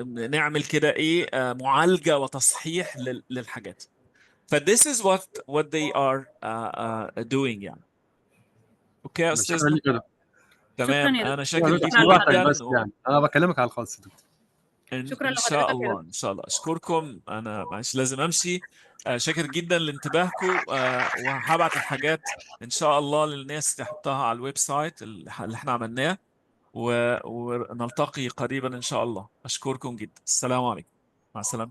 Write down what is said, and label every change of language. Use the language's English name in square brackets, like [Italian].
[Arabic] نعمل كده ايه، معالجه وتصحيح للحاجات. [English] ف this is what they are doing يعني. [Arabic] اوكي يا استاذنا. تمام. انا شاكر ليكم جدا. بس يعني انا بكلمك على الخاص دكتور. شكرا ان شاء الله ان شاء الله. اشكركم. انا معلش لازم امشي. شاكر جدا لانتباهكم، وهبعت الحاجات ان شاء الله للناس تحطها على الويب سايت اللي احنا عملناه، ونلتقي قريبا ان شاء الله. اشكركم جدا. السلام عليكم. مع السلامه.